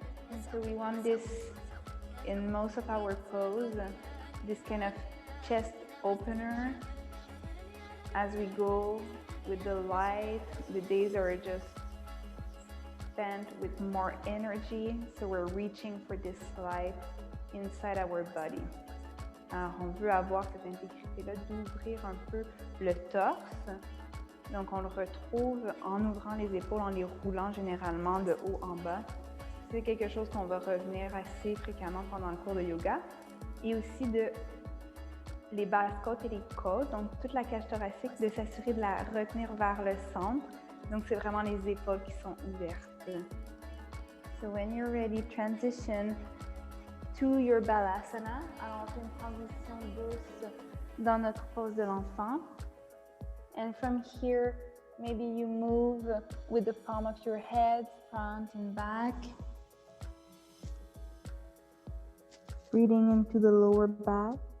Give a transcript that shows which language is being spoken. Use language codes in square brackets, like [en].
[en] And so we want this in most of our pose, this kind of chest opener as we go with the light. The days are just spent with more energy, so we're reaching for this light inside our body. [fr] Alors, on veut avoir cette intégrité-là d'ouvrir un peu le torse. Donc, on le retrouve en ouvrant les épaules, en les roulant généralement de haut en bas. C'est quelque chose qu'on va revenir assez fréquemment pendant le cours de yoga. Et aussi de les basses côtes et les côtes, donc toute la cage thoracique, de s'assurer de la retenir vers le centre. Donc, c'est vraiment les épaules qui sont ouvertes. [en] So, when you're ready, transition to your balasana. [fr] Alors, on fait une transition douce dans notre pose de l'enfant. [en] And from here, maybe you move with the palm of your head, front and back. Breathing into the lower back.